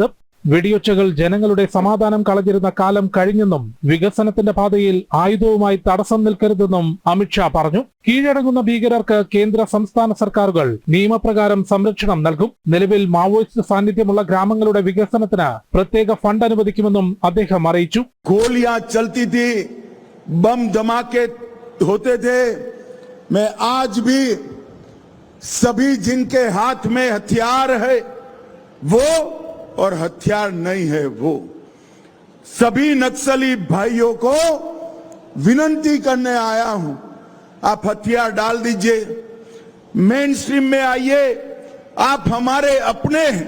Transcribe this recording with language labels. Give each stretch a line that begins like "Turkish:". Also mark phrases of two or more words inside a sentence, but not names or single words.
Malayalam: വെടിയൊച്ചകൾ ജനങ്ങളുടെ സമാധാനം കളഞ്ഞിരുന്ന കാലം കഴിഞ്ഞെന്നും വികസനത്തിന്റെ പാതയിൽ ആയുധവുമായി തടസ്സം നിൽക്കരുതെന്നും അമിത് ഷാ പറഞ്ഞു. കീഴടങ്ങുന്ന ഭീകരർക്ക് കേന്ദ്ര സംസ്ഥാന സർക്കാരുകൾ നിയമപ്രകാരം സംരക്ഷണം നൽകും. നിലവിൽ മാവോയിസ്റ്റ് സാന്നിധ്യമുള്ള ഗ്രാമങ്ങളുടെ വികസനത്തിന് പ്രത്യേക ഫണ്ട് അനുവദിക്കുമെന്നും അദ്ദേഹം അറിയിച്ചു.
Hindi: बम धमाके होते थे। मैं आज भी सभी जिनके हाथ में हथियार है वो और हथियार नहीं है वो सभी नक्सली भाइयों को विनती करने आया हूं, आप हथियार डाल दीजिए,
English: main stream
Hindi: में आइए, आप हमारे अपने हैं।